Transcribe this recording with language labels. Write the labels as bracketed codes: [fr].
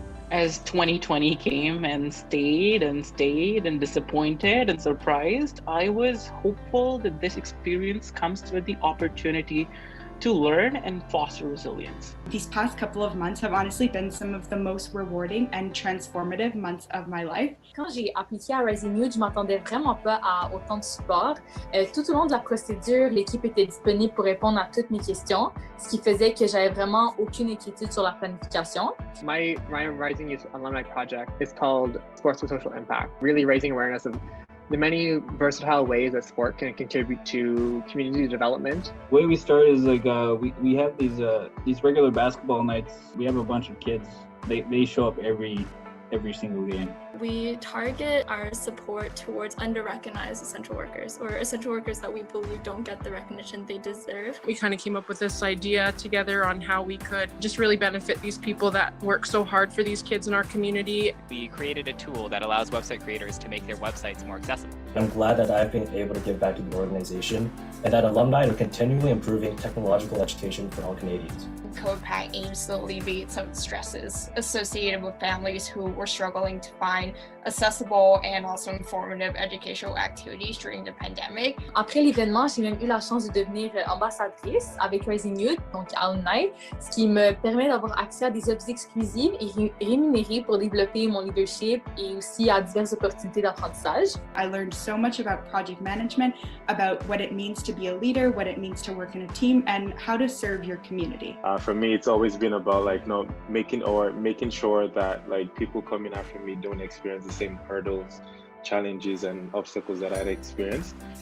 [en] As 2020 came and stayed and disappointed and surprised, I was hopeful that this experience comes with the opportunity to learn and foster resilience. These past couple of months have honestly been some of the most rewarding and transformative months of my life. [fr] Quand j'ai appliqué à Rising Youth, je m'attendais vraiment pas à autant de support. Tout au long de la procédure, l'équipe était disponible pour répondre à toutes mes questions, ce qui faisait que j'avais vraiment aucune inquiétude sur la planification. [en] My Rising Youth alumni project is called Sports with Social Impact, really raising awareness of the many versatile ways that sport can contribute to community development. The way we start is like we have these regular basketball nights. We have a bunch of kids. They show up every single game. We target our support towards under-recognized essential workers, or essential workers that we believe don't get the recognition they deserve. We kind of came up with this idea together on how we could just really benefit these people that work so hard for these kids in our community. We created a tool that allows website creators to make their websites more accessible. I'm glad that I've been able to give back to the organization and that alumni are continually improving technological education for all Canadians. CodePack aims to alleviate some of the stresses associated with families who were struggling to find accessible and also informative educational activities during the pandemic. [fr] Après l'événement, j'ai même eu la chance de devenir ambassadrice avec Rising Youth, donc alumni, ce qui me permet d'avoir accès à des options exclusives et rémunérées pour développer mon leadership et aussi à diverses opportunités d'apprentissage. [en] I learned so much about project management, about what it means to be a leader, what it means to work in a team, and how to serve your community. For me, it's always been about making sure that people coming after me don't experience the same hurdles, challenges, and obstacles that I'd experienced.